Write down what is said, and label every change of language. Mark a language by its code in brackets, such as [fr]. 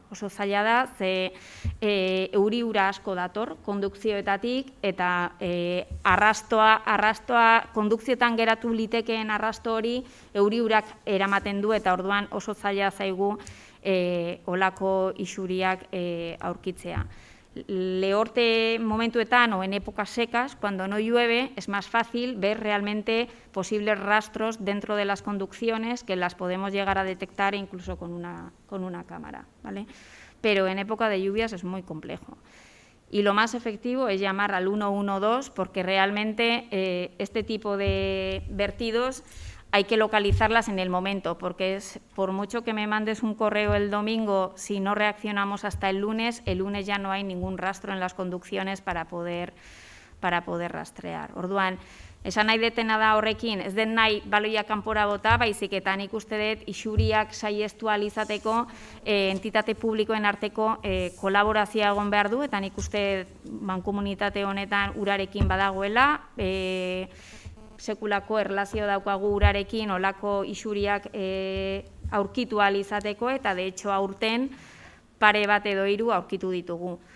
[eu] Oso zaila da, ze euri ura asko dator kondukzioetatik, eta arrastoa kondukzioetan geratu litekeen arrasto hori euri urak eramaten du, eta orduan oso zaila zaigu olako isuriak aurkitzea. Lehorte momentuetan [es] o en épocas secas, cuando no llueve, es más fácil ver realmente posibles rastros dentro de las conducciones que las podemos llegar a detectar incluso con una cámara, ¿vale? Pero en época de lluvias es muy complejo. Y lo más efectivo es llamar al 112, porque realmente este tipo de vertidos hay que localizarlas en el momento, porque por mucho que me mandes un correo el domingo, si no reaccionamos hasta el lunes ya no hay ningún rastro en las conducciones para poder rastrear. [eu] Orduan, esan nahi detena da horrekin, ez den nahi baloia kanpora bota, baizik eta nik uste dut isuriak saiestu ahal izateko entitate publikoen arteko kolaborazioa egon behar du, eta nik uste mankomunitate honetan urarekin badagoela, sekulako erlazio daukagu urarekin olako isuriak aurkitu ahal izateko, eta [es] de hecho [eu] aurten pare bat edo 3 aurkitu ditugu.